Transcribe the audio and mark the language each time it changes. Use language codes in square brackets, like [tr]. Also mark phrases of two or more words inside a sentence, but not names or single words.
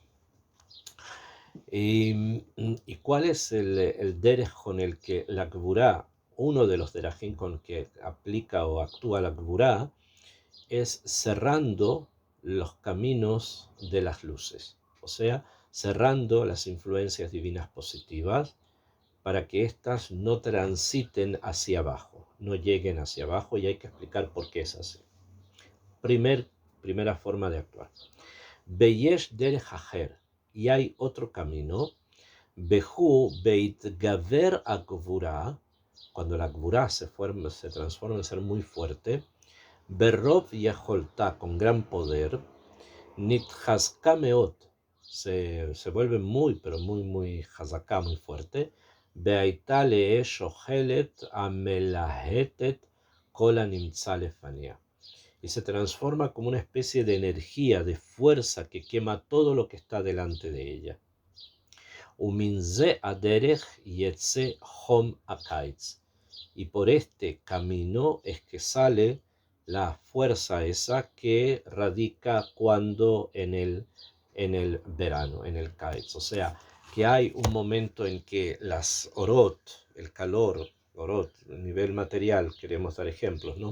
[es] ¿Y cuál es el derech con el que la Kvura, uno de los derajim con que aplica o actúa la Kvura, es cerrando los caminos de las luces? O sea, cerrando las influencias divinas positivas para que éstas no transiten hacia abajo, no lleguen hacia abajo, y hay que explicar por qué es así. Primera forma de actuar. [he] ויש דרך אחר, [es] y hay otro camino. [he] בהיות גבר הגבורה, [es] cuando la akvura se transforma en ser muy fuerte. [he] ברוב יכולתה, [es] con gran poder. [he] נתחזקה מאוד, [es] se vuelve muy, pero muy hazaka, muy fuerte. [he] בהיותה לאש אוכלת המלהטת כל הנמצא לפניה, [es] y se transforma como una especie de energía, de fuerza que quema todo lo que está delante de ella. [he] ומזה הדרך יצא חום הקיץ, [es] y por este camino es que sale la fuerza esa que radica cuando en el verano, en el Kaitz. O sea, que hay un momento en que las orot, el calor, orot, a nivel material, queremos dar ejemplos, ¿no?